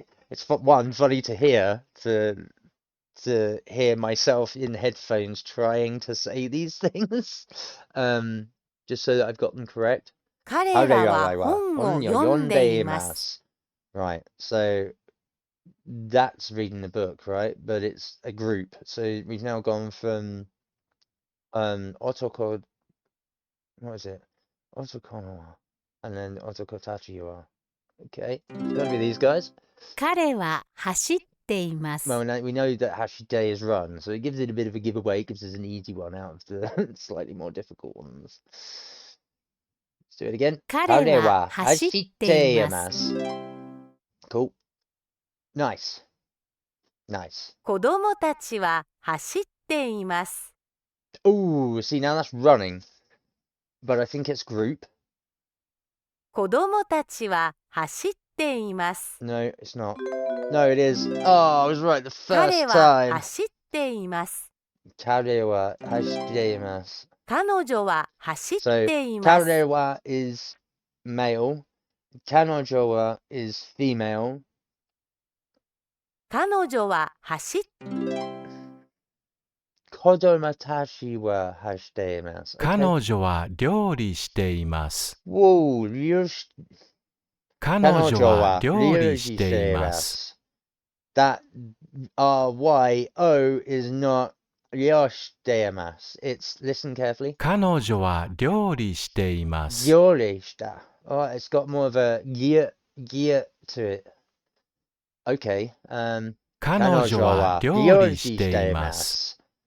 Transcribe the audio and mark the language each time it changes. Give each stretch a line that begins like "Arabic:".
English: It's one funny to hear to hear myself in headphones trying to say these things. Just so that I've got them correct.
Japanese: 彼らは本を読んでいます。
English: Right, so that's reading the book, right? But it's a group. So we've now gone from otoko, what is it? Otoko and then otoko tachi wa. Okay, it's got to be these guys.
Japanese: 彼は走っています。
English: Well, we know that hashide is run, so it gives it a bit of a giveaway. It gives us an easy one out of the slightly more difficult ones. Let's do it again.
Japanese: 彼は走っています。
English: Cool. Nice. Nice.
Japanese: 子供たちは走っています。
English: Ooh, see, now that's running. But I think it's group.
Japanese: 子供たちは走っています。
English: No, it's not. No, it is. Oh, I was right the
Japanese: 彼
English: first
Japanese: は
English: time.
Japanese: 走っています。彼は走っています。彼女は走っ
English: So,
Japanese: ています。
English: 彼は is male. 彼女は is female.
Japanese: 彼女は走っ kodomatashi wa hashiteimasu. 彼女は料理しています。
English: Whoa,
Japanese: 彼女は料理しています。
English: That RYO is not ryoshiteimasu. It's, listen carefully.
Japanese: 彼女は料理しています。 Yorishita.
English: Oh, it's got more of a gear to it. Okay.
Japanese: 彼女は料理しています。